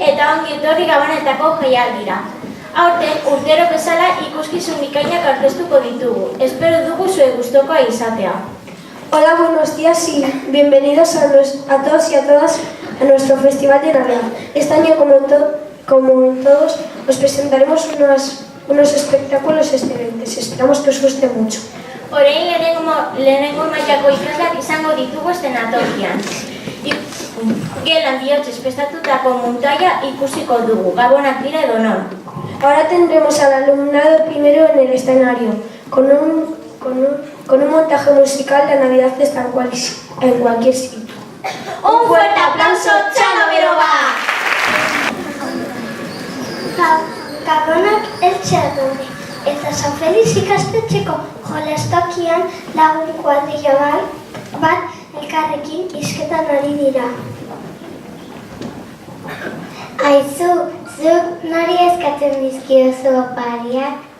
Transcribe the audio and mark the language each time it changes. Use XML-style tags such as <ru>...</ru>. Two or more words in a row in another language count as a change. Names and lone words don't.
<eu>eta ongi etorri Gabonetako jaialdira. Aurten, urtero bezala ikuskizun bikainak aurkeztuko ditugu. Espero dugu zuen gustokoa izatea.</eu> <es>Hola, buenos días y bienvenidos a todos y a todas a nuestro Festival de Navidad. Este año, como en todos, os presentaremos unos espectáculos excelentes. Esperamos que os guste mucho.</es> <eu>Orain lehenengo mailako ikaslak izango ditugu eszenatokian. Gelan bihotzez prestatutako muntaia ikusiko dugu, gabonak dira edo non.</eu> <es>Ahora tendremos al alumnado primero en el escenario, con un montaje musical. La Navidad está en cualquier sitio. Un fuerte aplauso, Txano Beroba!</es> <eu>Gabonak eltzea daude, eta San Felix ikastetxeko jolastokian lagun kuadrilla bat elkarrekin hizketan ari dira. Aizu, zuk nori eskatzen dizkiozu opariak?</eu>